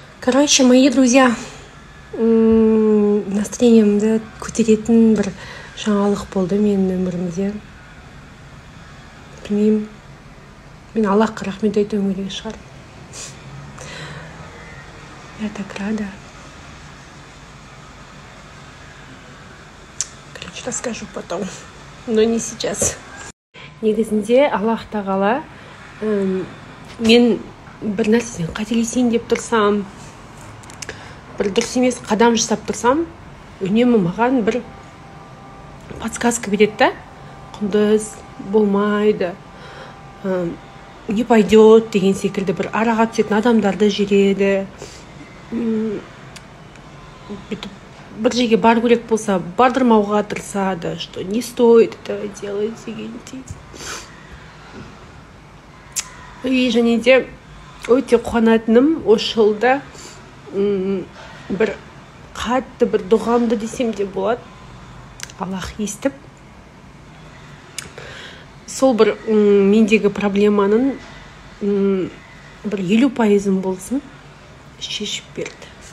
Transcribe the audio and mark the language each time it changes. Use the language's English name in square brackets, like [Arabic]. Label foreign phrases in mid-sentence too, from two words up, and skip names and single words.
[Russian] Короче, мои друзья, [Kazakh] настроениемді көтеретін бір жаңалық болды менің өмірімде. Білмеймін, мен Аллахқа рахмет айтуым керек шығар. [Russian] Я так рада. Короче, расскажу потом, но не сейчас. [Kazakh] Негізінде Аллах тағала мен бір нәрседен қателесейін деп тұрсам, бір дұрыс емес қадам жасап тұрсам, үнемі маған бір подсказка береді да. Құндыз, болмайды, [Russian] не пойдет [Kazakh] деген секілді бір араға түсетін адамдарды жібереді. Бір жерге бару керек болса, бардырмауға тырысады, [Russian] что не стоит это делать дегендей. [Kazakh] И және де өте қуанатыным осы жылда бір қатты бір дұғамды десем де болады. Аллах естіп, сол бір мендегі проблеманың бір 50% болсын шешіп берді.